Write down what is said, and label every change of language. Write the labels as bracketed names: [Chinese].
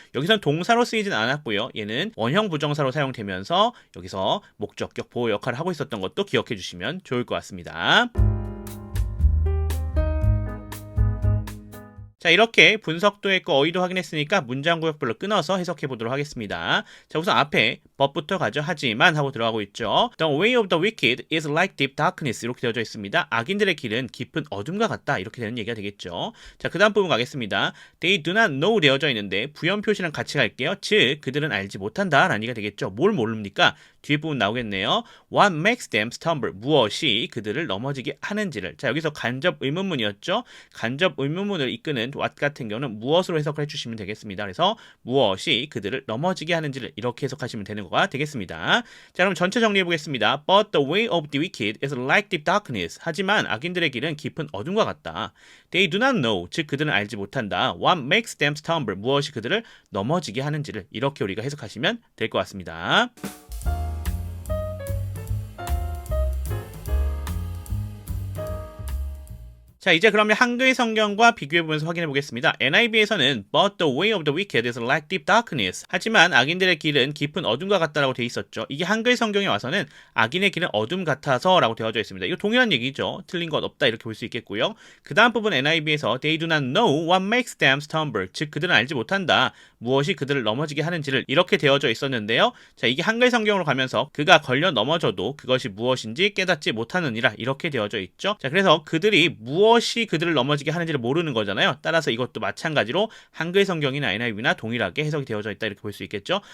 [Korean] 여기선 동사로 쓰이진 않았고요. 얘는 원형 부정사로 사용되면서 여기서 목적격 보호 역할을 하고 있었던 것도 기억해 주시면 좋을 것 같습니다. 자, 이렇게 분석도 했고 어휘도 확인했으니까 문장 구역별로 끊어서 해석해 보도록 하겠습니다. 자, 우선 앞에 법부터 가죠. 하지만 하고 들어가고 있죠. [English] The way of the wicked is like deep darkness [Korean] 이렇게 되어져 있습니다. 악인들의 길은 깊은 어둠과 같다 이렇게 되는 얘기가 되겠죠. 자, 그 다음 부분 가겠습니다. [English] They do not know [Korean] 되어져 있는데 부연 표시랑 같이 갈게요. 즉 그들은 알지 못한다 라는 얘기가 되겠죠. 뭘 모릅니까? 뒷부분 나오겠네요. [English] What makes them stumble? [Korean] 무엇이 그들을 넘어지게 하는지를. 자, 여기서 간접 의문문이었죠. 간접 의문문을 이끄는 what 같은 경우는 무엇으로 해석을 해주시면 되겠습니다. 그래서 무엇이 그들을 넘어지게 하는지를 이렇게 해석하시면 되는 거가 되겠습니다. 자, 그럼 전체 정리해 보겠습니다. [English] But the way of the wicked is like deep darkness. [Korean] 하지만 악인들의 길은 깊은 어둠과 같다. [English] They do not know. [Korean] 즉 그들은 알지 못한다. [English] What makes them stumble? [Korean] 무엇이 그들을 넘어지게 하는지를 이렇게 우리가 해석하시면 될 것 같습니다. 자, 이제 그러면 한글 성경과 비교해보면서 확인해 보겠습니다. NIV에서는 [English] But the way of the wicked is like deep darkness. [Korean] 하지만 악인들의 길은 깊은 어둠과 같다라고 되어 있었죠. 이게 한글 성경에 와서는 악인의 길은 어둠 같아서 라고 되어져 있습니다. 이거 동일한 얘기죠. 틀린 것 없다 이렇게 볼 수 있겠고요. 그 다음 부분 NIV에서 [English] They do not know what makes them stumble. [Korean] 즉 그들은 알지 못한다. 무엇이 그들을 넘어지게 하는지를 이렇게 되어져 있었는데요. 자, 이게 한글 성경으로 가면서 그가 걸려 넘어져도 그것이 무엇인지 깨닫지 못하느니라 이렇게 되어져 있죠. 자, 그래서 그들이 무엇이 그들을 넘어지게 하는지를 모르는 거잖아요. 따라서 이것도 마찬가지로 한글 성경이나 NIV나 동일하게 해석이 되어져 있다 이렇게 볼 수 있겠죠.